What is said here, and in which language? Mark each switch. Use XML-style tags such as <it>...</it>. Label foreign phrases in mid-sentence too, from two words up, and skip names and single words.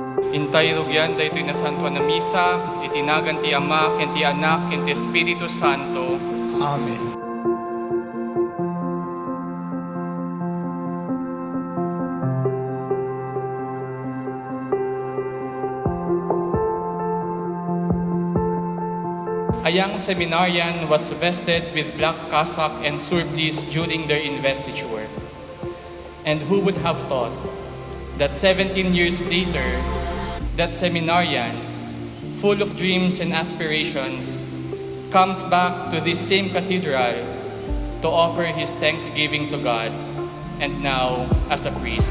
<ilo>Intay rugyan daytoy na santo na misa, itinagan ti Ama, ken ti Anak, ken ti Espiritu Santo. Amen.</ilo> <en>A young seminarian was vested with black cassock and surplice during their investiture. And who would have thought that 17 years later, that seminarian, full of dreams and aspirations, comes back to this same cathedral to offer his thanksgiving to God, and now as a priest.</en>